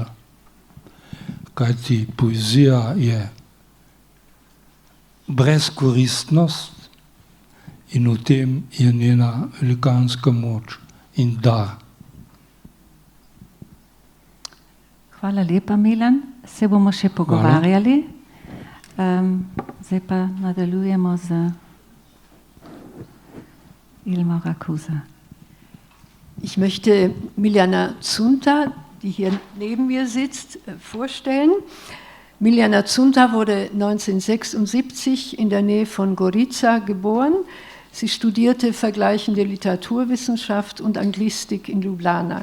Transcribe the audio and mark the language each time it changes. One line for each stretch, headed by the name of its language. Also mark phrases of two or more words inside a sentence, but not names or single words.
Slovenian: Kajti poezija je brezkoristnost in v tem je njena velikanska moč in dar. Hvala lepa, Milan. Se bomo še pogovarjali. Zdaj pa nadaljujemo z Ilmo Rakuza.
German: Ich möchte Miljana Zunta, die hier neben mir sitzt, vorstellen. Miljana Zunta wurde 1976 in der Nähe von Gorica geboren. Sie studierte vergleichende Literaturwissenschaft und Anglistik in Ljubljana.